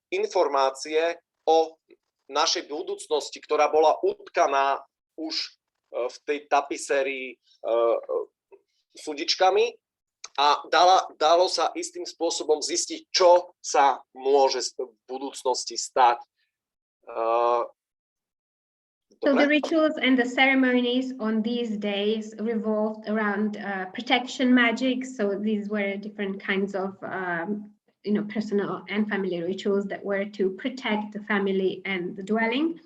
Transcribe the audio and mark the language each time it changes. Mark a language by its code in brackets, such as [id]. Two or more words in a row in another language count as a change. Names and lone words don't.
[sk] informácie o našej budúcnosti, ktorá bola utkaná už v tej tapisérii súdičkami a dalo sa istým spôsobom zistiť, čo sa môže v budúcnosti stať. [en] So the rituals and the ceremonies on these days revolved around protection magic. So these were different kinds of personal and family rituals that were to protect the family and the dwelling.